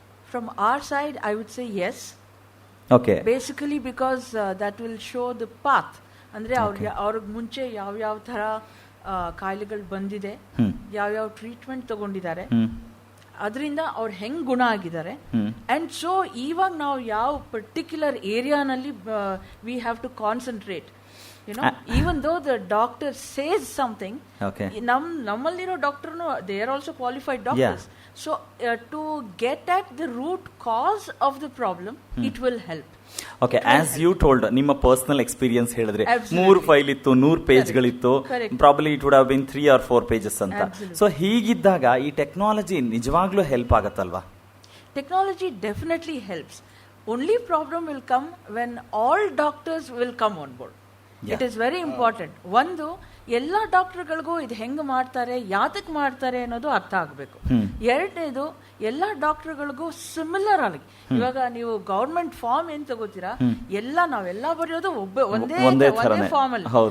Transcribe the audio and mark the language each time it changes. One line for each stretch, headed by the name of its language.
English: From our side, I would say yes. Okay. Basically because that will show the path.
Kannada: ಅಂದ್ರೆ ಅವ್ರಿಗೆ ಮುಂಚೆ ಯಾವ ಥರ ಕಾಯಿಲೆಗಳು ಬಂದಿದೆ, ಯಾವ ಟ್ರೀಟ್ಮೆಂಟ್ ತಗೊಂಡಿದ್ದಾರೆ, ಅದರಿಂದ ಅವ್ರು ಹೆಂಗ್ ಗುಣ ಆಗಿದ್ದಾರೆ.
English: and so
Kannada: ಇವಾಗ ನಾವು ಯಾವ particular ಏರಿಯಾನಲ್ಲಿ
English: We have to concentrate. Even though the doctor says something,
Kannada: ನಮ್ಮಲ್ಲಿರೋ ಡಾಕ್ಟರ್ನು
English: they are also qualified doctors. So to get at the root cause of the problem, it will help. Okay, as you told,
Kannada: ನಿಮ್ಮ personal experience ಹೇಳಿದ್ರೆ 3 file ಇತ್ತು, 100 ಪೇಜ್ಗಳಿತ್ತು,
English: Probably it would have been 3 or 4 pages ಅಂತ.
Kannada: So ಹೀಗಿದ್ದಾಗ ಈ technology ನಿಜವಾಗ್ಲೂ help ಆಗತ್ತಲ್ವಾ?
English: Technology definitely helps. Only problem will come when all doctors will come on board. It is very important.
Kannada: ಒಂದು, ಎಲ್ಲ ಡಾಕ್ಟರ್ಗಳಿಗೂ ಇದು ಹೆಂಗ್ ಮಾಡ್ತಾರೆ, ಯಾತಕ್ ಮಾಡ್ತಾರೆ ಅನ್ನೋದು ಅರ್ಥ ಆಗ್ಬೇಕು. ಎರಡನೇದು, ಎಲ್ಲ ಡಾಕ್ಟರ್ಗಳಿಗೂ ಸಿಮಿಲರ್ ಆಗಿ, ಇವಾಗ ನೀವು ಗವರ್ಮೆಂಟ್ ಫಾರ್ಮ್ ಏನ್ ತಗೋತೀರಾ, ನಾವೆಲ್ಲ ಬರೆಯೋದು ಒಂದೇ ಫಾರ್ಮ್ ಅಲ್ಲಿ.